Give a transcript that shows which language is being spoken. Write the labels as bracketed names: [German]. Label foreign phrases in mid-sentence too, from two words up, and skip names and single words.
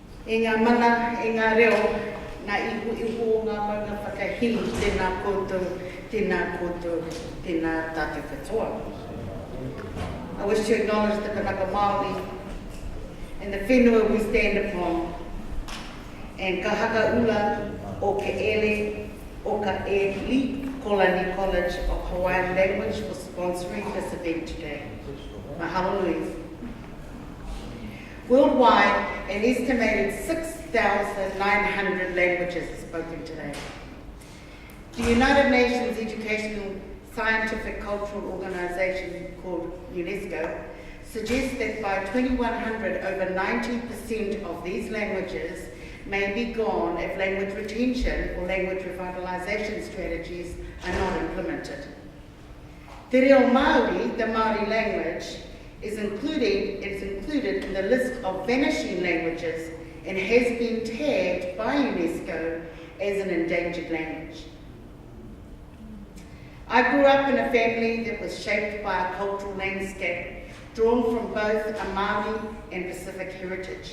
[Māori] I ngā mana, i ngā reo, nā ihu o ngā maunga whakahili, tēnā koutou, tēnā tātou katoa. [English] I wish to acknowledge the Kanaka Māori and the whenua we stand upon, and ka haka ula o ke ele o ka e li Kolani College of Hawaiian Language for sponsoring this event today. [Hawaiian] Mahalo nui. [English] Worldwide, an estimated 6,900 languages are spoken today. The United Nations Educational, Scientific, Cultural Organization called UNESCO suggests that by 2100, over 90% of these languages may be gone if language retention or language revitalization strategies are not implemented. [Māori] Te reo Māori, [English] the Māori language, is included in the list of vanishing languages and has been tagged by UNESCO as an endangered language. I grew up in a family that was shaped by a cultural landscape drawn from both a Māori and Pacific heritage.